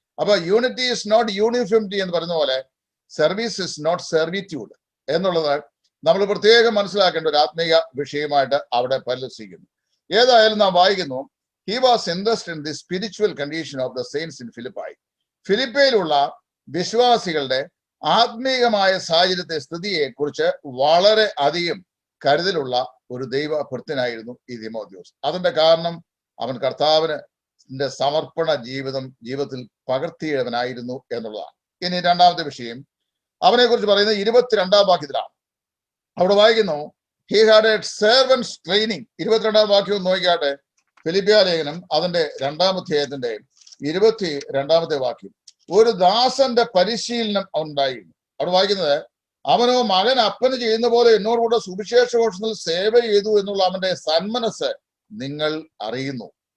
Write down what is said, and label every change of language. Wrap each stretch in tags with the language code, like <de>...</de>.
<ml>അപ്പൊ</ml> <en>unity is not uniformity</en> <ml>എന്ന് പറയുന്ന പോലെ</ml> <en>service is not servitude</en> <ml>എന്നുള്ളത് നമ്മൾ പ്രത്യേകം മനസ്സിലാക്കേണ്ട ഒരു ആത്മീയ വിഷയമായിട്ട് അവിടെ പരിലസിക്കുന്നു. ഏതായാലും നാം വായിക്കുന്നു,</ml> <en>he was interested in the spiritual condition of the saints in Philippi.</en> <ml>ഫിലിപ്പയിലുള്ള വിശ്വാസികളുടെ ആത്മീയമായ സാഹചര്യത്തെ, സ്ഥിതിയെ കുറിച്ച് വളരെ അധികം കരുതലുള്ള ഒരു ദൈവഭക്തനായിരുന്നു ഈ തിമോത്തിയോസ്. അതിന്റെ കാരണം അവൻ കർത്താവിന് സമർപ്പണ ജീവിതത്തിൽ പകർത്തിയവനായിരുന്നു എന്നുള്ളതാണ്. ഇനി രണ്ടാമത്തെ വിഷയം അവനെ കുറിച്ച് പറയുന്നത് 22-ാം വാക്യത്തിലാണ്. അവിടെ വായിക്കുന്നു,</ml> <en>he had a servant's training.</en> <ml>22-ാം വാക്യം നോക്കിയാട്ടെ. ഫിലിപ്പിയ ലേഖനം അതിന്റെ 2-ാം അധ്യായത്തിന്റെ 22-ാമത്തെ വാക്യം. ഒരു ദാസന്റെ പരിശീലനം ഉണ്ടായിരുന്നു. അവിടെ വായിക്കുന്നത്, അവനോ മകൻ അപ്പന് ചെയ്യുന്ന പോലെ എന്നോടുകൂടെ സുവിശേഷ ഘോഷത്തിൽ സേവ ചെയ്തു എന്നുള്ള അവന്റെ സന്മനസ് നിങ്ങൾ അറിയുന്നു.</ml>